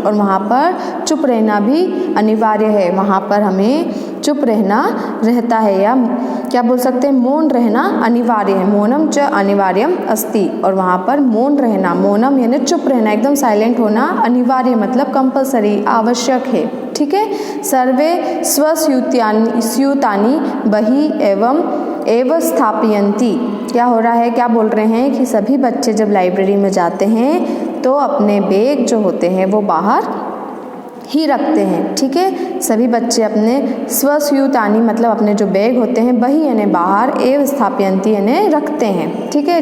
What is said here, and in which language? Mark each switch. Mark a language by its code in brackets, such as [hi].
[hi] और वहाँ पर चुप रहना भी अनिवार्य है। वहाँ पर हमें चुप रहना रहता है, या क्या बोल सकते हैं, मौन रहना अनिवार्य है, [sa] मौनम च अनिवार्यम अस्ति, [hi] और वहाँ पर मौन रहना, मौनम यानी चुप रहना, एकदम साइलेंट होना, अनिवार्य मतलब कंपलसरी, आवश्यक है। ठीक है। [sa] सर्वे स्वस्यूतानि बहि एव स्थापयन्ति। [hi] क्या हो रहा है, क्या बोल रहे हैं कि सभी बच्चे जब लाइब्रेरी में जाते हैं तो अपने बैग जो होते हैं वो बाहर ही रखते हैं। ठीक है। सभी बच्चे अपने स्वस्यूतानि मतलब अपने जो बैग होते हैं बही यानी बाहर, एव स्थापयन्ति यानी रखते हैं। ठीक है।